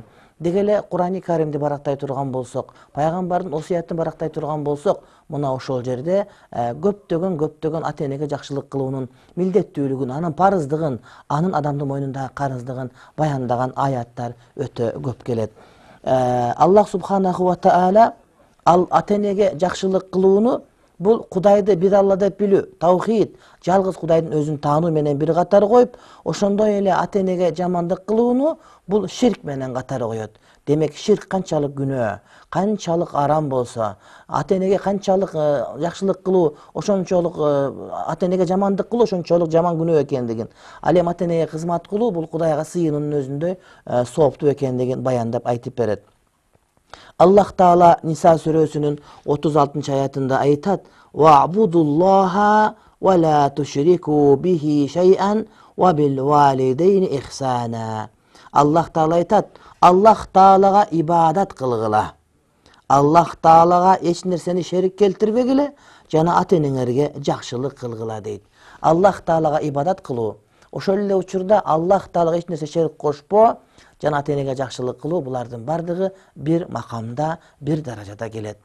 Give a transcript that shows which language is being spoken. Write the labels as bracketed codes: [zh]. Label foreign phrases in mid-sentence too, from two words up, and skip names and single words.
[ky] Деги эле Кур'ан-ы Каримди барактай турган болсок, пайгамбардын осуятын барактай турган болсок, мына ошол жерде көптөгөн ата энеге жакшылык кылуунун милдеттүүлүгүн, анын парыздыгын, анын адамдын мойнундагы карыздыгын баяндаган аяттар өтө көп келет. [ar] الله سبحانه وتعالى [ky] ата энеге жакшылык кылууну бул Кудайды бир Алла деп билүү, таухид, жалгыз Кудайдын өзүн таануу менен бир катар коюп, ошондой эле ата энеге жамандык кылууну бул ширк менен катар коет. Демек ширк канчалык күнөө, канчалык арам болсо, ата энеге канчалык жакшылык кылуу, ошончолук ата энеге жамандык кылуу ошончолук жаман күнөө экендигин, ал эми ата энеге кызмат кылуу бул Кудайга сыйынуунун өзүндөй сооптуу экендигин баяндап айтып берет. Аллах Таала Ниса сүрөсүнүн 36-аятында айтат: [ar] "واعبدوا الله ولا تشركوا به شيئا وبالوالدين إحسانا." [ky] Аллах Таала айтат: Аллах Таалага ибадат кылгыла. Аллах Таалага эч нерсени шерик келтирбегиле, жана ата энеңерге жакшылык кылгыла дейт. Аллах Таалага ибадат кылуу, ошол эле учурда Аллах Таалага эч нерсе шерик кошпоо, жана ата энеге жакшылык кылуу, булардын бардыгы бир макамда, бир даражада келет.